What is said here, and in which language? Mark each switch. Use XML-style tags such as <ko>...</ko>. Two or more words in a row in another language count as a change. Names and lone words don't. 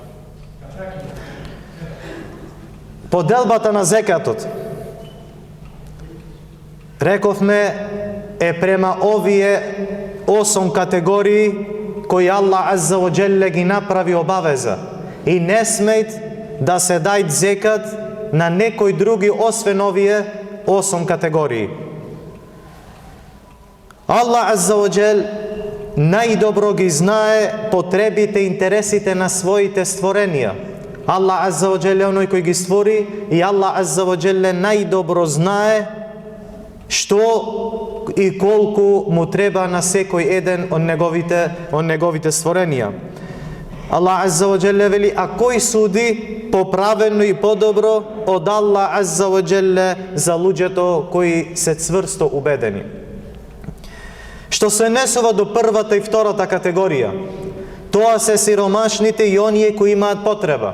<mk>Поделбата на зекатот, рековме, е према овие 8 категории кои Аллах</mk> <ar>عز وجل</ar> <mk>ги направи обавеза и не смеет да се дајт зекат на некои други освен овие 8 категории. Аллах</mk> <ar>عز وجل</ar> <mk>најдобро ги знае потребите и интересите на своите створенија. Аллах</mk> <ar>عز وجل</ar> <mk>е оној кој ги створи и Аллах</mk> <ar>عز وجل</ar> <mk>најдобро знае што и колку му треба на секој еден од неговите створенија. Аллах</mk> <ar>عز وجل</ar> <mk>вели: а кој суди поправено и подобро од Аллах</mk> <ar>عز وجل</ar> <mk>за луѓето кои се цврсто убедени. Што се несува до првата и втората категорија, тоа се сиромашните и оние кои имаат потреба.</mk>